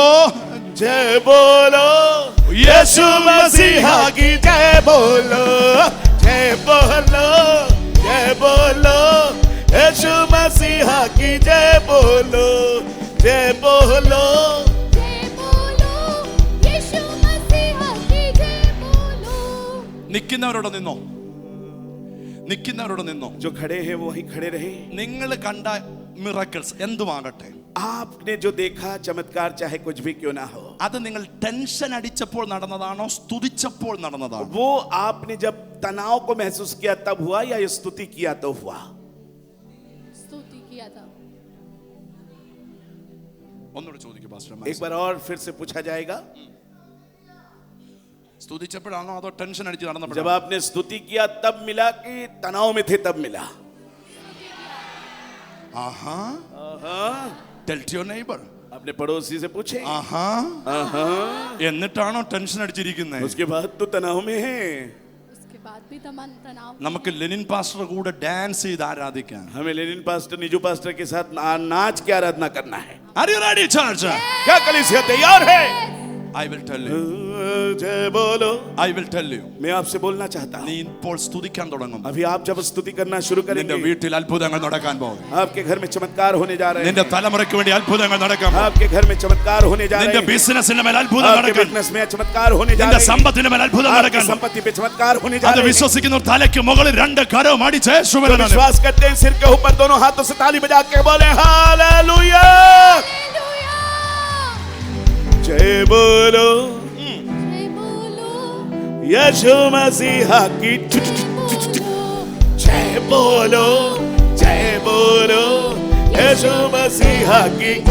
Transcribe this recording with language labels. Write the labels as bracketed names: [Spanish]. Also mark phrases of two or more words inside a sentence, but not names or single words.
[Hindi] जय बोलो यीशु मसीहा की जय बोलो. जय बोलो जय बोलो यीशु मसीहा की जय बोलो. जय बोलो. जय बोलो यीशु मसीह की जय बोलो. [Malayalam] നിൽക്കുന്നവരോട് നിന്നോ, നിൽക്കുന്നവരോട് നിന്നോ. [Hindi] जो खड़े हैं वहीं खड़े रहे. [Malayalam] നിങ്ങൾ കണ്ട മിറക്കിൾസ് എന്തുമാകട്ടെ, [Hindi] आपने जो देखा चमत्कार चाहे कुछ भी क्यों ना हो, [Malayalam] അത് നിങ്ങൾ ടെൻഷൻ അടിച്ചപ്പോൾ നടന്നതാണോ സ്തുതിച്ചപ്പോൾ നടന്നതാണോ? [Hindi] वो आपने जब तनाव को महसूस किया तब हुआ या स्तुति किया तो हुआ? स्तुति किया था। [Malayalam] ഒന്നുകൂടെ ചോദിക്കൂ പാസ്റ്റർ. [Hindi] एक बार और फिर से पूछा जाएगा, [Malayalam] സ്തുതിച്ചപ്പോഴാണോ അതോ ടെൻഷൻ അടിച്ച് [Hindi] जब [Malayalam] നടന്നപ്പോഴാണോ? [Hindi] आपने स्तुति किया तब मिला कि तनाव में थे तब मिला? ആഹാ. हाँ, [English] Tell to your neighbor. [Hindi] अपने पड़ोसी से पूछे। ആഹാ. [Malayalam] എന്നിട്ടാണോ ടെൻഷൻ അടിച്ചിരിക്കുന്നത്? [Hindi] उसके बाद तो तनाव में है। उसके बाद भी तनाव। [Malayalam] നമുക്ക് ലെനിൻ പാസ്റ്റർ കൂടെ ഡാൻസ് ചെയ്ത് ആരാധിക്കാം. [Hindi] हमें लेनिन पास्टर निजू पास्टर के साथ नाच के आराधना करना है। [English] Are you ready, church? [Hindi] क्या कलीसिया तैयार है? [English] I will tell you. [Hindi] जय बोलो। [English] I will tell you. [Hindi] मैं आपसे बोलना चाहता [Malayalam] നീ [Hindi] हूँ, [Malayalam] ഇപ്പോൾ സ്തുതിക്കാൻ തുടങ്ങും. [Hindi] अभी आप जब स्तुति करना शुरू [Malayalam] നിന്റെ [Hindi] करेंगे, [Malayalam] വീട്ടിൽ അത്ഭുതങ്ങൾ നടക്കാൻ പോകും. [Hindi] आपके घर में चमत्कार होने जा रहे [Malayalam] നിന്റെ [Hindi] हैं। [Malayalam] തലമുറയ്ക്ക് വേണ്ടി അത്ഭുതങ്ങൾ നടക്കാൻ പോകും. [Hindi] आपके घर में चमत्कार होने जा [Malayalam] നിന്റെ [Hindi] रहे हैं। [Malayalam] ബിസിനസിന്റെ മേൽ അത്ഭുതം [Hindi] आपके [Malayalam] നടക്കാൻ. [Hindi] बिजनेस में चमत्कार होने जा [Malayalam] നിന്റെ [Hindi] रहे हैं। [Malayalam] സമ്പത്തിന്റെ മേൽ അത്ഭുതം [Hindi] आपकी [Malayalam] നടക്കാൻ. [Hindi] संपत्ति पे चमत्कार होने जा [Malayalam] അത് [Hindi] रहे हैं। [Malayalam] വിശ്വസിക്കുന്നവർ തലയ്ക്ക് മുകളിൽ രണ്ട് കരവും അടിച്ച് [Hindi] जो [Malayalam] യേശുവിനെ നന്ദി. [Hindi] विश्वास करते हैं सिर के ऊपर दोनों हाथों से ताली बजा के बोले हालेलुया। जय बोलो जय बोलो, यीशु मसीह की। जय बोलो यीशु मसीह की।